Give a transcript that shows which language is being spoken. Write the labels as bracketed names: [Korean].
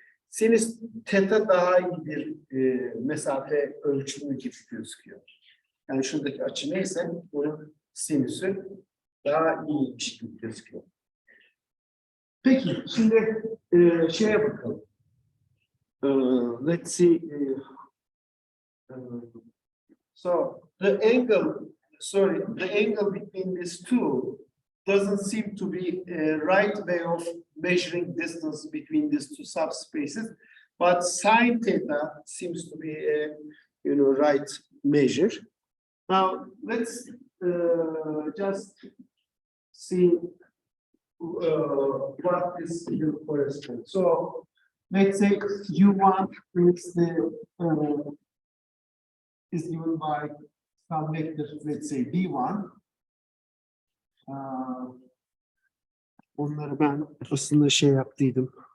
[Turkish] Sinüs teta daha iyi bir mesafe ölçümü gibi gözüküyor. Yani şuradaki açı neyse bunun sinüsü daha iyiymiş gibi gözüküyor. Peki şimdi şeye bakalım. [English] Let's see. So the angle between these two doesn't seem to be a right way of measuring distance between these two subspaces, but sine theta seems to be a right measure. Now let's just see what this will correspond. So let's say U1 is the is given by some vector, let's say V1. [Turkish] Onları ben aslında şey yaptıydım.